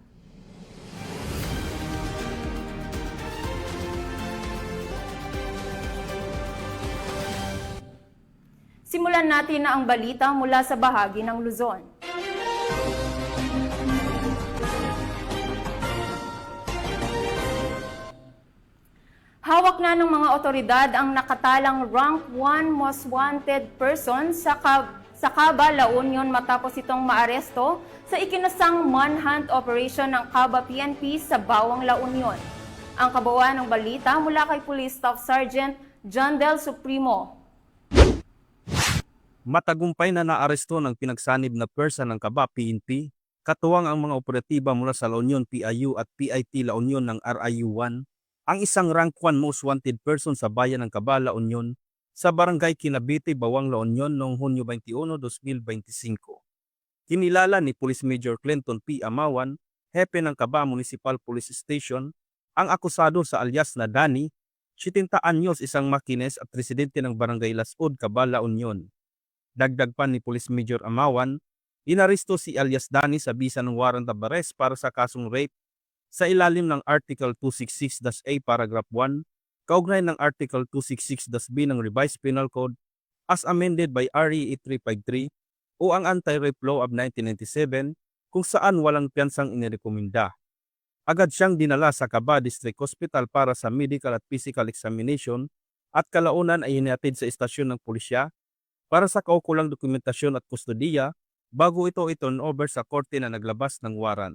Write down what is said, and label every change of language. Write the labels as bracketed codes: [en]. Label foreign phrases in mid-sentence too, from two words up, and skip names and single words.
[tl] Simulan natin na ang balita mula sa bahagi ng Luzon. Hawak na ng mga otoridad ang nakatalang [en] rank 1 most wanted person [tl] sa Caba, La Union matapos itong maaresto sa ikinasang [en] manhunt operation [tl] ng Caba PNP sa Bawang, La Union. Ang kabuuan ng balita mula kay Police Staff Sergeant John Del Supremo. Matagumpay na naaresto ng pinagsanib na pwersa ng Caba PNP, katuwang ang mga operatiba mula sa La Union PIU at PIT La Union ng RIU-1, ang isang [en] rank 1 most wanted person [tl] sa bayan ng Caba, La Union, sa barangay Kinabiti, Bawang, La Union noong Hunyo 21, 2025. Kinilala ni Police Major Clinton P. Amawan, hepe ng Caba Municipal Police Station, ang akusado sa alias na Danny, 70 anyos, isang makines at residente ng barangay Lasud, Caba, La Union. Dagdag pa ni Police Major Amawan, inaresto si alias Danny sa bisa ng [en] warrant of arrest [tl] para sa kasong rape sa ilalim ng Article 266-A Paragraph 1, kaugnay ng Article 266-B ng Revised Penal Code [en] as amended by RE 8353 [tl] o ang Anti-Rape Law of 1997 kung saan walang piyansang inirekomenda. Agad siyang dinala sa Caba District Hospital para sa medical at [en] physical examination [tl] at kalaunan ay hinihatid sa istasyon ng pulisya para sa kaukulang dokumentasyon at kustodiya bago ito i-turnover sa korte na naglabas ng warrant.